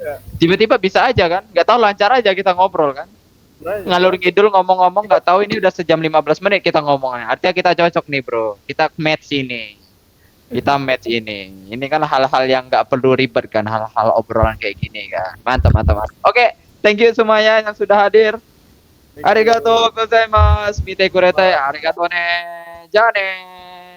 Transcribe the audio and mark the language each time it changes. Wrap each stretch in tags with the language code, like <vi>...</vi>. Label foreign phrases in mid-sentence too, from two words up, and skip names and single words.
<id>Tiba-tiba bisa aja kan, nggak tahu lancar aja kita ngobrol kan.</id> <jv>Ngalur ngidul</jv> <id>ngomong-ngomong nggak tahu ini udah sejam 15 menit kita ngomongnya. Artinya kita cocok nih bro. Kita match ini. Kita match ini. Ini kan hal-hal yang nggak perlu ribet kan, hal-hal obrolan kayak gini kan. Mantap, mantap, mantap. Oke,</id> <en>thank you</en> <id>semuanya yang sudah hadir.</id> <ja>ありがとうございます。見てくれて. ありがとね。じゃね.</ja>